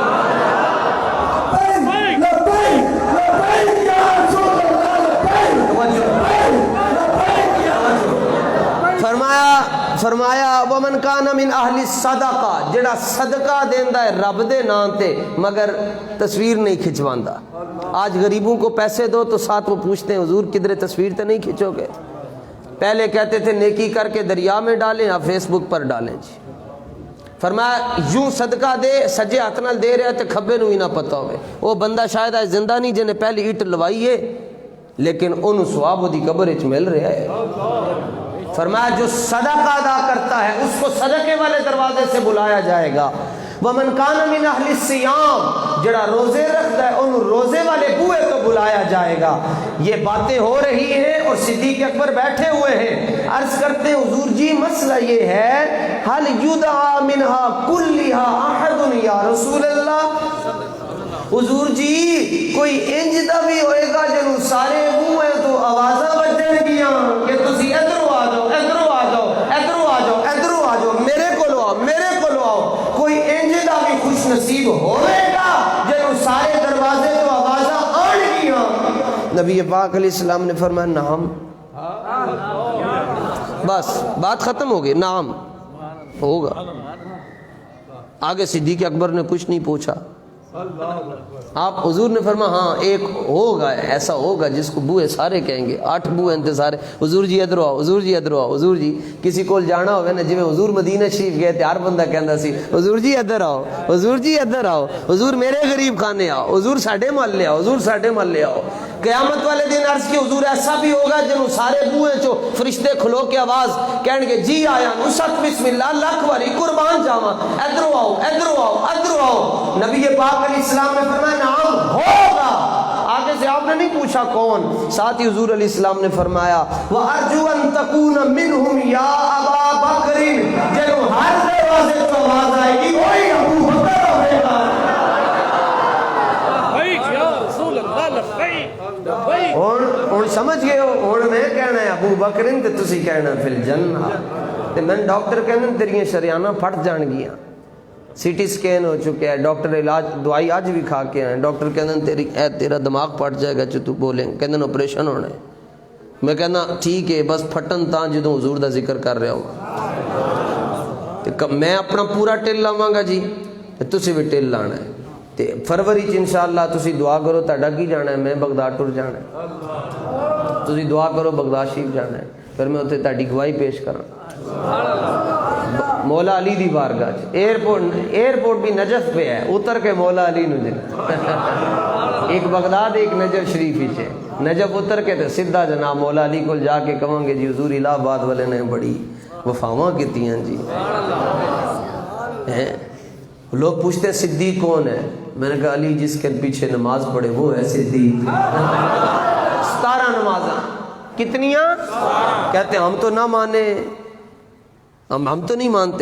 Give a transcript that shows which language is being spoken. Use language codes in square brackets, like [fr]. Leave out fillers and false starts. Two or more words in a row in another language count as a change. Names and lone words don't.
[pa] فرمایا [ar] ومن کان من اہل الصدقہ، [pa] جڑا صدقہ دیندا ہے رب دے نام تے مگر تصویر نہیں کھچواندا۔ [ur] آج غریبوں کو پیسے دو تو ساتھ وہ پوچھتے ہیں حضور [pa] کدھر تصویر تے نہیں کھچو گے؟ [ur] پہلے کہتے تھے نیکی کر کے دریا میں ڈالیں، اب فیس بک پر ڈالیں جی۔ [pa] فرمایا یوں صدقہ دے، سجے ہاتھ نال دے رہے تے کھبے نو ہی نہ پتہ ہوئے، وہ بندہ شاید آج زندہ نہیں جنہیں پہلی اینٹ لوائی ہے لیکن انہوں ثواب دی قبر وچ مل رہا ہے۔ [ur] فرمایا جو صدقہ ادا کرتا ہے اس کو صدقے والے دروازے سے بلایا جائے گا۔ [ar] ومن کان من اہل الصیام، [ur] جڑا روزے رکھتا ہے انہوں روزے والے بوئے تو بلایا جائے گا۔ [pa] یہ باتیں ہو رہی ہیں اور صدیق اکبر بیٹھے ہوئے ہیں، عرض کرتے ہیں حضور جی مسئلہ یہ ہے [ar] حل یدعا منہا کلہا احد یا رسول اللہ، [pa] حضور جی کوئی انج دا بھی ہوئے گا جنہوں سارے بوئے تو آوازہ بجن گیاں کہ تسی ادھرو آ جاؤ، ادھرو آ جاؤ، ادھرو آ جاؤ، ادھرو آ جاؤ، میرے کو لو آؤ، میرے کو لو آؤ، کوئی انج دا بھی خوش نصیب ہوئے گا جنہوں سارے دروازے تو آوازہ آن گیاں؟ [ur] نبی پاک علیہ السلام نے فرمایا نعم، بس بات ختم ہو گئی، نعم ہوگا۔ آگے صدیق اکبر نے کچھ نہیں پوچھا، آپ حضور نے فرمایا ہاں ایک ہوگا، ایسا ہوگا جس کو بوئے سارے کہیں گے، 8 بوئے انتے سارے حضور جی ادھر آؤ، حضور جی ادھر آؤ، حضور جی کسی کو جانا ہوگا نا، جی میں حضور مدینہ شریف گئے تھے [pa] ہر بندہ کہندا سی [ur] حضور جی ادھر آؤ، حضور جی ادھر آؤ، حضور میرے غریب خانے آؤ، [pa] حضور ساڈے محلے آؤ، حضور ساڈے محلے آؤ۔ قیامت والے دن عرض کی حضور ایسا بھی ہوگا جنہوں سارے بوئے چو فرشتے کھلو کے آواز کہن گے جی آیا نصت بسم اللہ لاکھ واری قربان جاواں، ادھر آؤ، ادھر آؤ، ادھر آؤ۔ [ur] نبی پاک علیہ السلام نے فرمایا نعم ہوگا۔ آگے سے آپ نے نہیں پوچھا کون. ساتھ ہی حضور علیہ السلام نے فرمایا [ar] وَأَرْجُوَ أَن تَكُونَ مِنْهُمْ يَا أَبَا بَكْرٍ, [pa] جنہوں ہر دروازے تو آواز آئے گی وہی ابو بکر ہوئے گا. [ur] ہوں سمجھ گئے ہو. [pa] ہوں میں کہنا ہے ابو بکر تے تسی کہنا فی الجنہ. تے میں ڈاکٹر کہنا تیریاں شریانہ پھٹ جان گیا, سی ٹی سکین ہو چکے ہے, ڈاکٹر علاج دوائی آج بھی کھا کے آئے, ڈاکٹر کہنا تیرا دماغ پھٹ جائے گا جو تو بولیں, کہنا آپریشن ہونا ہے. میں کہنا ٹھیک ہے بس پھٹن تاں جدوں حضور دا ذکر کر رہا ہوں. میں اپنا پورا ٹل لاواں گا جی, تسی بھی ٹل لانا ہے. تے فروری چ انشاءاللہ تسی دعا کرو تہاڈا کی جانا ہے, میں بغداد ٹر جانا ہے. تسی دعا کرو بغداد شریف جانا ہے, پھر میں اتنے تہاڈی گواہی پیش کراں مولا علی دی بارگاہ چ. ایئرپورٹ بھی نجف پہ ہے, اتر کے مولا علی نو ایک بغداد ایک نجف شریف ہی ہے. نجف اتر کے تے سیدھا جناب مولا علی کو جا کے کہاں گے جی حضور الہ آباد والے نے بڑی وفاواں کیتیاں جی. [ur] لوگ پوچھتے ہیں صدیق کون ہے, میں نے کہا علی جس کے پیچھے نماز پڑھے وہ ہے صدیق. [pa] 17 نمازاں کتنیاں؟ [ur] کہتے ہیں ہم تو نہ مانے, ہم تو نہیں مانتے.